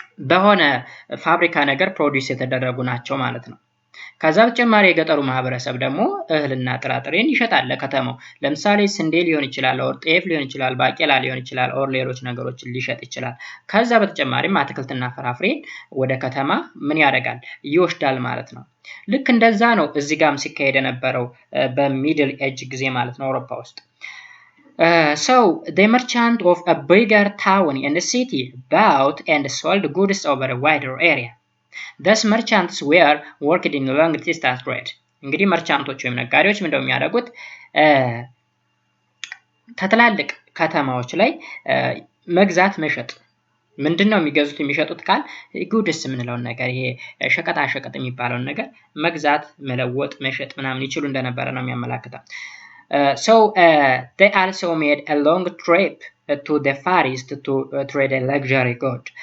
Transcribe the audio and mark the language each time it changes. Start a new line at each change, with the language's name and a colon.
Amharic: በሆነ ፋብሪካ ነገር ፕሮዲዩስ የተደረጉ ናቸው ማለት ነው። ከዛ በተጨማሪ የገጠሩ ማህበረሰብ ደግሞ እህልና ጥራጥሬን ይሸጣል ለከተማው። ለምሳሌ ስንዴ ሊሆን ይችላል ኦር ጤፍ ሊሆን ይችላል ባቄላ ሊሆን ይችላል ኦር ሌሎች ነገሮችን ሊሸጥ ይችላል። ከዛ በተጨማሪም አትክልትና ፍራፍሬን ወደ ከተማ ምን ያደርጋል? ይወስዳል ማለት ነው። ልክ እንደዛ ነው እዚህ ጋርም ሲካሄድ የነበረው በሚድል ኤጅ ጊዜ ማለት ነው አውሮፓ ውስጥ።
English: So the merchant of a bigger town in the city bought and sold goods over a wider area. Thus merchants were worked in long distance trade.
Amharic: እንግዲህ መርቻንቶች ወይም ነጋዴዎች ምንድነው የሚያደርጉት? ከትላልቅ ከተማዎች ላይ መግዛት መሸጥ ምንድነው የሚገዙት የሚሸጡት ካል ጉድስ የምንለውን ነገር ይሄ ሸቀጣ ሸቀጥ የሚባለውን ነገር መግዛት መለወጥ መሸጥ ምናምን ይችሉ እንደነበረ ነው የሚያመላክተው።
English: So they also made a long trip to the Far East to trade a luxury good.